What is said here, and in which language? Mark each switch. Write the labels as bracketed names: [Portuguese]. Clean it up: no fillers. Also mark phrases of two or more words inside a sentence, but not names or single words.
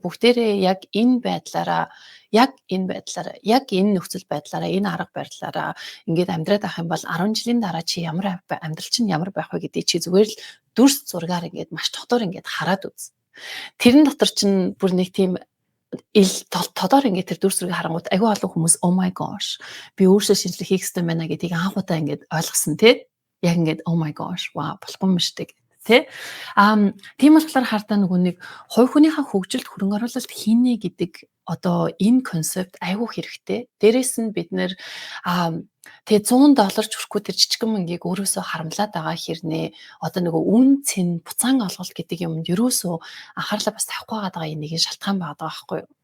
[Mongolian] Бүгдээрээ яг энэ байдлаараа, яг энэ нөхцөл байдлаараа, энэ арга барилаараа ингээд амьдраад авах юм бол 10 жилийн дараа чи ямар амьдрал чинь ямар байх вэ гэдгийг чи зүгээр л дүрс зургаар ингээд маш дотор ингээд хараад үз. Тэрэн дотор чинь бүр нэг тийм тодор ингээд тэр дүрс зургийг харангуут агүй олон хүмүүс [English] oh my gosh [Mongolian] би өөрсдөө шинжлэх хийх хэрэгтэй байна гэдгийг анх удаа ингээд ойлгосон тий. Яг ингээд [English] oh my gosh wow [Mongolian] болохгүй юм шүү дээ тий. Тийм болохоор хардаа нөгөө нэг хувь хүнийхээ хөгжилд хөрөнгө оруулалт хийнэ гэдэг одоо энэ концепт айгүй хэрэгтэй. Дээрээс нь бид нэр тэгээ $100 ч хүрэхгүй тэр жижигхэн мөнгийг өөрөөсөө харамлаад байгаа хэрнээ одоо нөгөө үн цэн буцаан олголт гэдэг юмд ерөөсөө анхаарлаа бас тавихгүй байгаа нэг шалтгаан байгаа байхгүй юу?